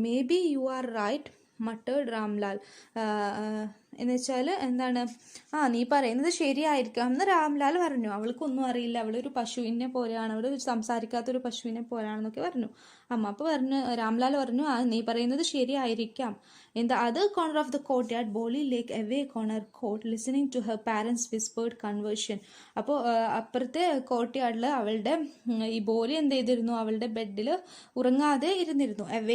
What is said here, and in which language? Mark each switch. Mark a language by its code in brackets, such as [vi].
[en] maybe you are right muttered [ml] Ramlal. എന്ന് വെച്ചാൽ നീ പറയുന്നത് ശരിയായിരിക്കാം എന്ന് രാംലാൽ പറഞ്ഞു. അവൾക്കൊന്നും അറിയില്ല, അവളൊരു പശുവിനെ പോലെയാണ്, അവൾ സംസാരിക്കാത്തൊരു പശുവിനെ പോലെയാണെന്നൊക്കെ പറഞ്ഞു അമ്മ. അപ്പോൾ രാംലാൽ പറഞ്ഞു, നീ പറയുന്നത് ശരിയായിരിക്കാം. [en] In the other corner of the courtyard, Boli lay awake on her cot, listening to her parents' whispered conversation. [ml] അപ്പോൾ അപ്പുറത്തെ കോർട്ട്യാർഡിൽ അവളുടെ ഈ ബോലി എന്ത് ചെയ്തിരുന്നു, അവളുടെ ബെഡിൽ ഉറങ്ങാതെ ഇരുന്നിരുന്നു.